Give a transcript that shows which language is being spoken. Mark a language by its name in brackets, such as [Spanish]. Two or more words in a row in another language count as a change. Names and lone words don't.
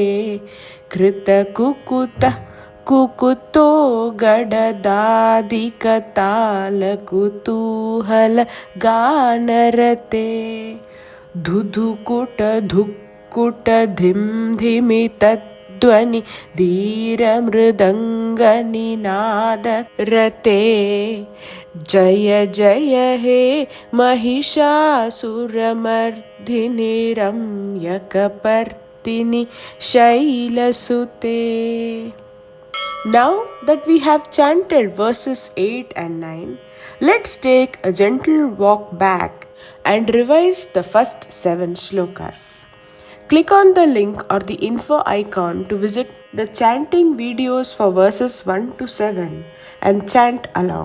[Sanskrit] ಕೃತಕುಕುತ ಕುಕುತೋ ಗಡದಾದಿಕ ತಾಲ ಕುತೂಹಲ ಗಾನರತೆ ಧುಧುಕುಟ ಧುಕ್ಕುಟ ಧಿಂ ಧಿಮಿತಧ್ವನಿ ಧೀರ ಮೃದಂಗ ನಿನಾದರತೆ. ಜಯ ಜಯ ಹೇ ಮಹಿಷಾಸುರಮರ್ದಿನಿ ರಮ್ಯಕಪರ್ದಿನಿ ಶೈಲಸುತೆ. [English] Now that we have chanted verses 8 and 9, let's take a gentle walk back and revise the first 7 shlokas. Click on the link or the info icon to visit the chanting videos for verses 1 to 7 and chant along.